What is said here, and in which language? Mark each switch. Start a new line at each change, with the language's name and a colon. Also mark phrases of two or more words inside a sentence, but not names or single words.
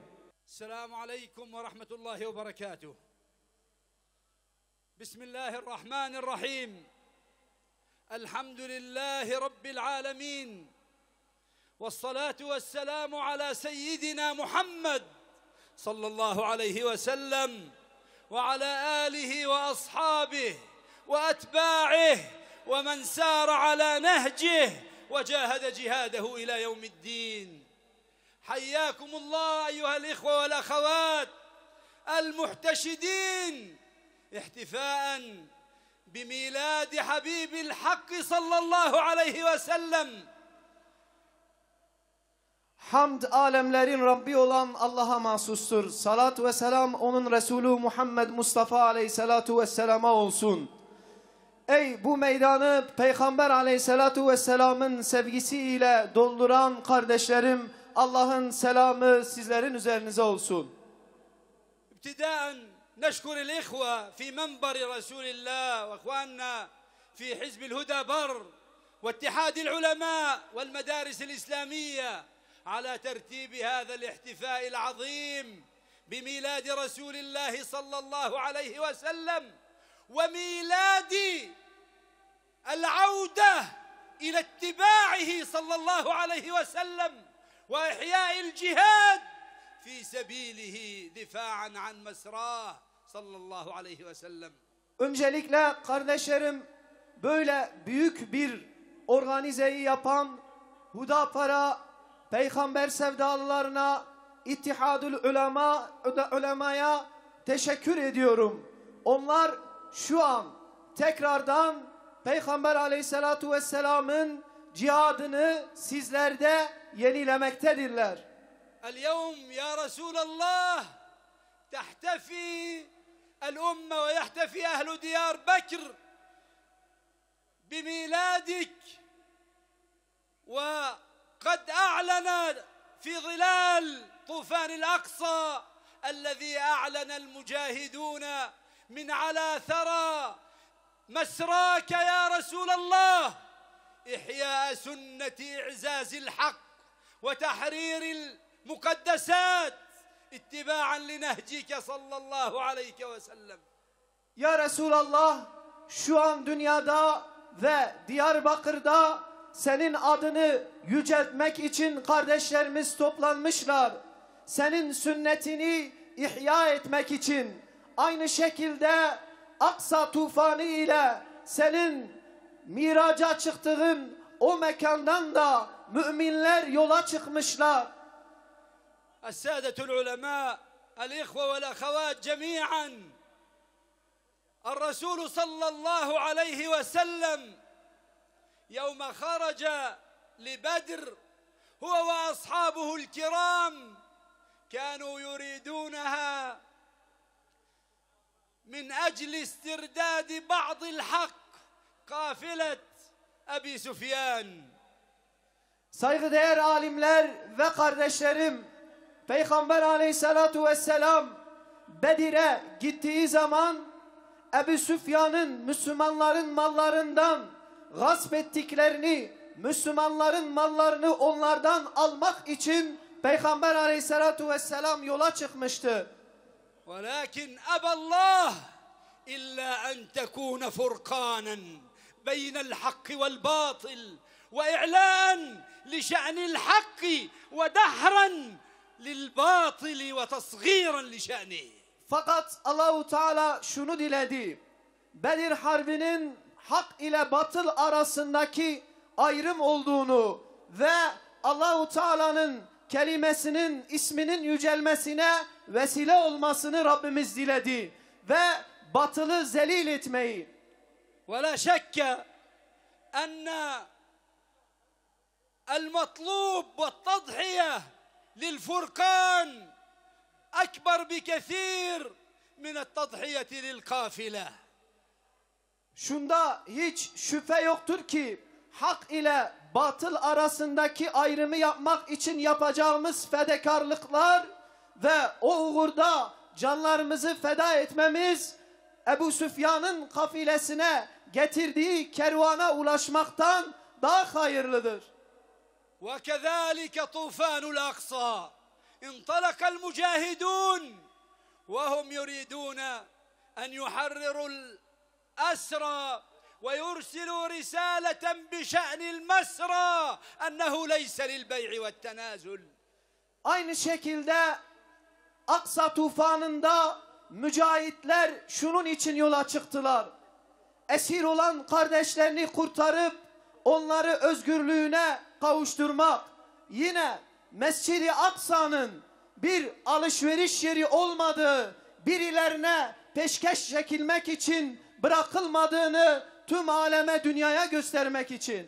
Arabic: السلام عليكم ورحمة الله وبركاته. بسم الله الرحمن الرحيم. الحمد لله رب العالمين. والصلاة والسلام على سيدنا محمد صلى الله عليه وسلم وعلى آله وأصحابه وأتباعه ومن سار على نهجه وجاهد جهاده إلى يوم الدين. حياكم الله أيها الإخوة والأخوات المحتشدين احتفاء بميلاد حبيب الحق صلى الله عليه وسلم.
Turkish: Hamd alemlerin Rabbi olan Allah'a mahsustur. Salat ve selam onun Resulü Muhammed Mustafa
Arabic: عليه الصلاة والسلام
Turkish: olsun. Ey bu meydanı Peygamber
Arabic: عليه الصلاة والسلام
Turkish: sevgisiyle dolduran kardeşlerim, Allah'ın selamı sizlerin üzerinize olsun.
Arabic: ابتداء نشكر الإخوة في منبر رسول الله وإخواننا في حزب الهدى بر واتحاد العلماء والمدارس الإسلامية على ترتيب هذا الاحتفاء العظيم بميلاد رسول الله صلى الله عليه وسلم وميلاد العودة إلى اتباعه صلى الله عليه وسلم وإحياء الجهاد في سبيله دفاعا عن مسراه صلى الله عليه وسلم.
Turkish: Öncelikle kardeşlerim, böyle büyük bir organizeyi yapan Hudapar'a, Peygamber sevdalılarına, İttihadül Ulema'ya teşekkür ediyorum. Onlar şu an tekrardan Peygamber
Arabic: عليه الصلاة والسلام
Turkish: cihadını sizlerde yenilemektedirler.
Arabic: اليوم يا رسول الله تحتفي الأمة ويحتفي أهل ديار بكر بميلادك وقد أعلن في ظلال طوفان الأقصى الذي أعلن المجاهدون من على ثرى مسراك يا رسول الله إحياء سنة إعزاز الحق وتحرير المقدسات اتباعا لنهجك صلى الله عليه وسلم. يا رسول الله,
Turkish: şu an dünyada ve Diyarbakır'da senin adını yüceltmek için kardeşlerimiz toplanmışlar. Senin sünnetini ihya etmek için. Aynı şekilde Aksa tufanı ile senin miraca çıktığın o mekandan da müminler yola çıkmışlar.
Arabic: السادة العلماء الإخوة والأخوات جميعا الرسول صلى الله عليه وسلم يوم خرج لبدر هو وأصحابه الكرام كانوا يريدونها من أجل استرداد بعض الحق قافلة أبي سفيان.
Turkish: Saygıdeğer alimler ve kardeşlerim, Peygamber
Arabic: عليه الصلاة والسلام
Turkish: Bedir'e gittiği zaman Ebu Süfyan'ın Müslümanların mallarından gasp ettiklerini, Müslümanların mallarını onlardan almak için Peygamber
Arabic: عليه الصلاة والسلام
Turkish: yola çıkmıştı.
Arabic: ولكن أبى الله إلا أن تكون فرقانا بين الحق والباطل وإعلان لشأن الحق ودحرا للباطل وتصغيرا لشأنه.
Turkish: Fakat
Arabic: الله تعالى
Turkish: şunu diledi. Bedir Harbi'nin hak ile batıl arasındaki ayrım olduğunu ve
Arabic: الله تعالى
Turkish: kelimesinin, isminin yücelmesine vesile olmasını Rabbimiz diledi ve batılı zelil etmeyi.
Arabic: ولا شك أن المطلوب والتضحية للفرقان أكبر بكثير من التضحية للقافلة.
Turkish: Şunda hiç şüphe yoktur ki hak ile batıl arasındaki ayrımı yapmak için yapacağımız fedakarlıklar ve o uğurda canlarımızı feda etmemiz Ebu Süfyan'ın kafilesine getirdiği kervana ulaşmaktan daha hayırlıdır.
Arabic: وكذلك طوفان الأقصى انطلق المجاهدون وهم يريدون أن يحرروا الأسرى ويرسلوا رسالة بشأن المسرى أنه ليس للبيع والتنازل.
Turkish: Aynı şekilde Aksa tufanında mücahitler şunun için yola çıktılar. Esir olan kardeşlerini kurtarıp onları özgürlüğüne kavuşturmak. Yine Mescid-i Aksa'nın bir alışveriş yeri olmadığı, birilerine peşkeş çekilmek için bırakılmadığını tüm aleme, dünyaya göstermek için.